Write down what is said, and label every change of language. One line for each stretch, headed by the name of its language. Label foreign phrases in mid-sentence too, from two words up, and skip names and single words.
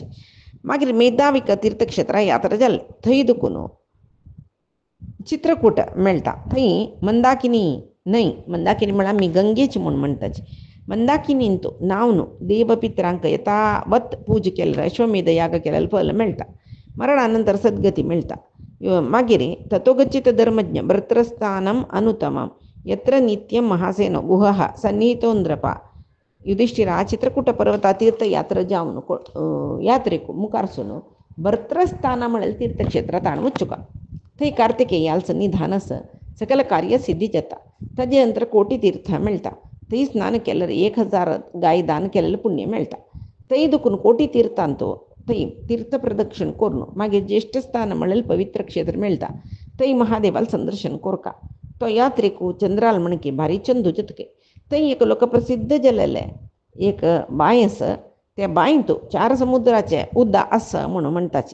Konkani: मागीर मेधाविक तीर्थक्षेत्रां यात्रा जाल्ली थंय दुखून चित्रकूट मेळटा. थंय मंदाकिनी न्हंय मंदाकिनी म्हळ्यार आमी गंगेची म्हूण म्हणटाची. मंदाकिनींत नावन देवपित्रांक यथावत पूज केल्यार अश्वमेध याग केलेलें फल मेळटा. मरणा नंतर सद्गती मेळटा. मागीर
Sanskrit: तत्वगच्छित धर्मज्ञ भर्तृस्थानम अनुतमम यत्र नित्यं महासेनो गुहः सन्निहितोंद्रपा युधिष्ठिरा
Konkani: चित्रकूट पर्वता तीर्थयात्रा जावन यात्रेक मुखारसून भर्तृस्थान म्हणलेलें तीर्थक्षेत्रांत हाडून वचुका. थंय कार्तिकेयाचो निधान आसा सकल कार्य सिद्धी जाता. ताजे नंतर कोटी तीर्थ मेळटा. थंय स्नान केल्यार 1000 गाय दान केलेलें पुण्य मेळटा. थंय दुखून कोटी तीर्थांत थंय तीर्थ प्रदक्षिण करून मागीर ज्येष्ठ स्थान म्हणल्यार पवित्र क्षेत्र मेळटा थंय महादेवाला संदर्शन कोरका तो यात्रेकू चंद्राल म्हणकी भारी चंदू चितके थंय एक लोकप्रसिद्ध जाल्लेले एक बांय आसा त्या बांयत 4 समुद्राचे उद्दा आसा म्हणून म्हणटाची